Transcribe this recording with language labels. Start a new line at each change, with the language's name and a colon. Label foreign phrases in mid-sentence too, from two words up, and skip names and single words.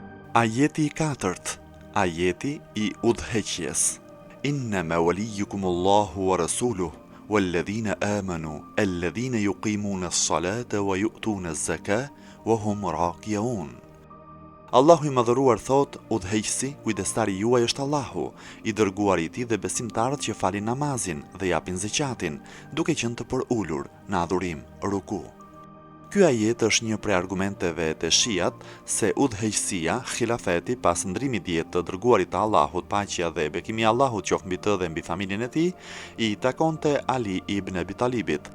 Albanian: Ajeti i 4, ajeti i udhëheqjes.
Arabic: إنما وليكم الله ورسوله والذين آمنوا الذين يقيمون الصلاة ويؤتون الزكاة وهم راكعون.
Albanian: Allahu i madhëruar thot, udhëheqësi, kujdestari juaj është Allahu, i dërguari i tij dhe besimtarët që falin namazin dhe japin zeqatin, duke qenë të përulur në adhurim, ruku. Ky ajet është një prej argumenteve të Shiat se udhëheqësia, khilafeti pas ndrimit diet të dërguarit të Allahut, paqja dhe bekimi i Allahut qoftë mbi të dhe mbi familjen e tij, i takonte Ali ibn Abi Talibit.